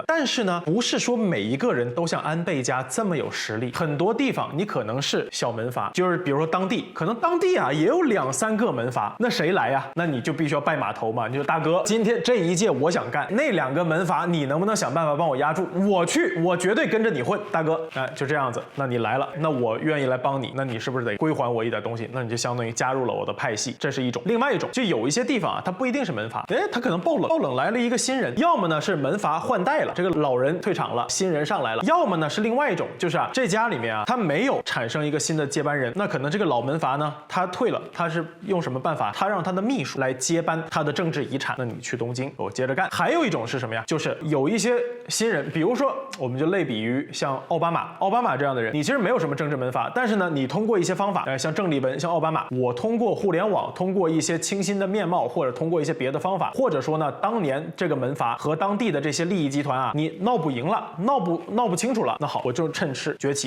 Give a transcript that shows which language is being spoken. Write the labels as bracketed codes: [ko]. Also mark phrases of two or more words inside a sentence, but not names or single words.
[zh] 但是呢，不是說每一個人都像安倍家這麼有實力，很多地方你可能是小門閥，就是比如說當地，可能當地啊也有2、3個門閥，那誰來呀？那你就必須要拜碼頭嘛，你就大哥，今天這一屆我想幹，那2個門閥你能不能想辦法幫我壓住？我去，我絕對跟着你混，大哥，哎，就這樣子。那你來了，那我願意來幫你，那你是不是得歸還我一點東西？那你就相當於加入了我的派系，這是一種。另外一種，就有一些地方啊，它不一定是門閥，哎，它可能爆冷來了一個新人，要麼呢是門閥換代了，這個老人退場了，新人上來了；要麼呢是另外一種，就是啊，這家裡面啊，他沒有產生一個新的接班人，那可能這個老門閥呢，他退了，他是用什麼辦法？他讓他的秘書來接班他的政治遺產，那你去東京，我接着幹。還有一種是什麼呀？就是有一些新人，比如說我們就類比於像奧巴馬這樣的人，你其實沒有什麼政治門閥，但是呢，你通過過一些方法，像鄭麗文、像奧巴馬，我通過互聯網，通過一些清新的面貌，或者通過一些別的方法，或者说呢，当年这個門閥和當地的這些利益集團啊，你鬧不贏了，鬧不清楚了，那好，我就趁勢崛起。